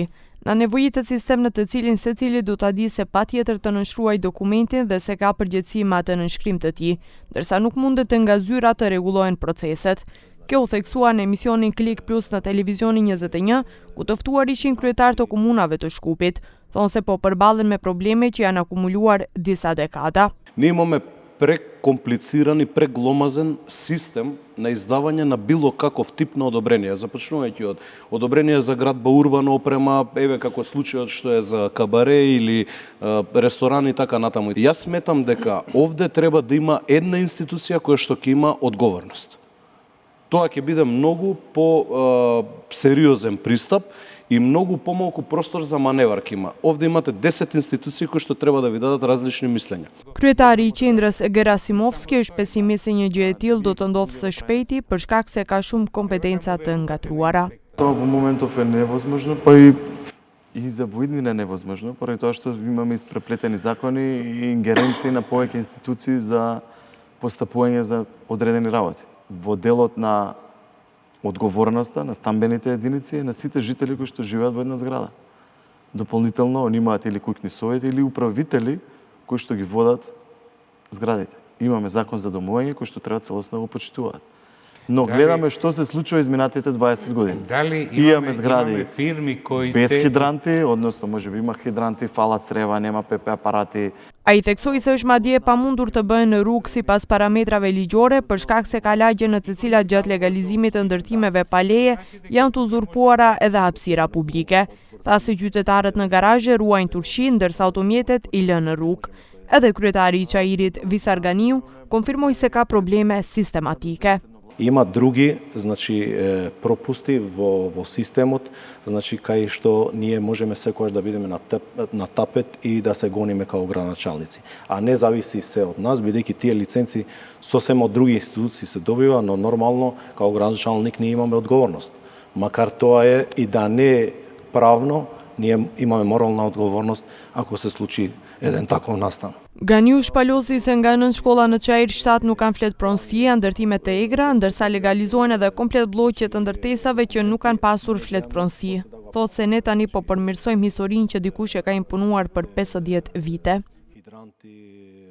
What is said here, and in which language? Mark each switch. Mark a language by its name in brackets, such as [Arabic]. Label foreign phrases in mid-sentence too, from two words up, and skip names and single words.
[Albanian] Na nevojitet sistem në të cilin secili do ta di se patjetër të nënshkruaj dokumentin dhe se ka përgjegjësi me atë nënshkrim të tij, ndërsa nuk mundet të nga zyra të rregullohen proceset. Kjo u theksua në emisionin Klik Plus në televizionin 21, ku të ftuar ishin kryetarë të komunave të Shkupit, thonë se po përballen me probleme që janë akumuluar disa dekada. [Macedonian] Ние имаме прекомплициран и прегломазен систем на издавање на било каков тип на одобрение. Започнувајќи од одобрение за градба, урбана опрема, еве како случајот што е за кабаре или ресторан и така натаму. Јас сметам дека овде треба да има една институција која што ќе има одговорност. Тоа ќе биде многу по сериозен пристап и многу помалку простор за маневар ќе има. Овде имате 10 институции кои што треба да ви дадат различни мислења. [Albanian] Kryetari i qendrës Gerasimovski është pesimist se një gjë e tillë do të ndodhë së shpejti për shkak se ka shumë kompetenca të ngatruara. [Macedonian] Тоа во моментов е невозможно, па и за воиднина невозможно, поради тоа што имаме испреплетени закони и ингеренции на повеќе институции за постапување за одредени работи. Во делот на одговорноста на стамбените единици и на сите жители кои што живеат во една зграда. Дополнително, они имаат или куќни совети или управители кои што ги водат зградите. Имаме закон за домување кој што треба целосно да го почитуваат. Но гледаме што се случува изминатите 20 години. Дали имаме згради фирми кои без хидранти, односно можеби има хидранти, фалат црева, нема ПП апарати. [Albanian] Ai theksoi se është madje pamundur të bëhen në rrugë sipas parametrave ligjore për shkak se ka lagje në të cilat gjatë legalizimit të ndërtimeve pa leje janë të uzurpuara edhe hapësira publike. Tha se qytetarët në garazhe ruajnë turshi ndërsa automjetet i lënë në rrugë. Edhe kryetari i Çajirit Visarganiu konfirmoi se ka probleme sistematike. [Macedonian] Има други, пропусти во системот, кај што ние можеме секогаш да бидеме на тапет и да се гониме као градоначалници. А не зависи се од нас, бидејќи тие лиценци сосема од други институции се добива, но нормално као градоначалник ние имаме одговорност. Макар тоа е и да не е правно, ние имаме морална одговорност ако се случи еден таков настан. [Albanian] Ganiu shpalosi se nga 9 shkolla në Çajir 7 nuk kanë flet pronësie, ndërtime të egra, ndërsa legalizohen edhe komplet blloqe të ndërtesave që nuk kanë pasur flet pronësie. Thotë se ne tani po përmirësojmë historinë që dikush e ka impunuar për 50 vite.